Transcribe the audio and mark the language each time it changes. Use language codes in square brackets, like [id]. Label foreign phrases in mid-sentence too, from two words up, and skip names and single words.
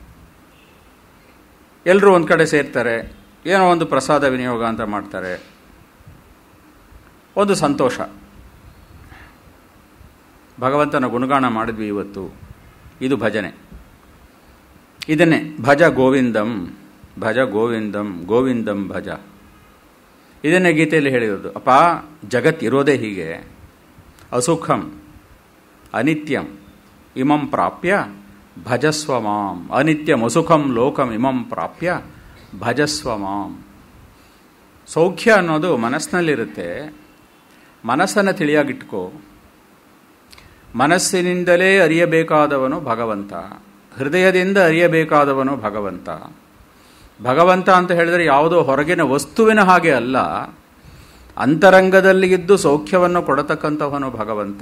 [kn] ಎಲ್ಲರೂ ಒಂದು ಕಡೆ ಸೇರ್ತಾರೆ, ಏನೋ ಒಂದು ಪ್ರಸಾದ ವಿನಿಯೋಗ ಅಂತ ಮಾಡ್ತಾರೆ. ಒಂದು ಸಂತೋಷ, ಭಗವಂತನ ಗುಣಗಾನ ಮಾಡಿದ್ವಿ ಇವತ್ತು, ಇದು ಭಜನೆ. [sa] ಇದನ್ನೇ ಭಜ ಗೋವಿಂದಂ, ಭಜ ಗೋವಿಂದಂ, ಗೋವಿಂದಂ ಭಜ. [kn] ಇದನ್ನೇ ಗೀತೆಯಲ್ಲಿ ಹೇಳಿರೋದು. ಅಪ್ಪ, ಜಗತ್ತಿರೋದೇ ಹೀಗೆ. [sa] ಅಸುಖಂ ಅನಿತ್ಯಂ ಇಮಂ ಪ್ರಾಪ್ಯ ಭಜಸ್ವ ಮಾಂ. ಅನಿತ್ಯಂ ಅಸುಖಂ ಲೋಕಂ ಇಮಂ ಪ್ರಾಪ್ಯ ಭಜಸ್ವ ಮಾಂ. [kn] ಸೌಖ್ಯ ಅನ್ನೋದು ಮನಸ್ಸಿನಲ್ಲಿರುತ್ತೆ. ಮನಸ್ಸನ್ನು ತಿಳಿಯಾಗಿಟ್ಕೋ. ಮನಸ್ಸಿನಿಂದಲೇ ಅರಿಯಬೇಕಾದವನು ಭಗವಂತ. ಹೃದಯದಿಂದ ಅರಿಯಬೇಕಾದವನು ಭಗವಂತ. ಭಗವಂತ ಅಂತ ಹೇಳಿದರೆ ಯಾವುದೋ ಹೊರಗಿನ ವಸ್ತುವಿನ ಹಾಗೆ ಅಲ್ಲ, ಅಂತರಂಗದಲ್ಲಿ ಇದ್ದು ಸೌಖ್ಯವನ್ನು ಕೊಡತಕ್ಕಂಥವನು ಭಗವಂತ.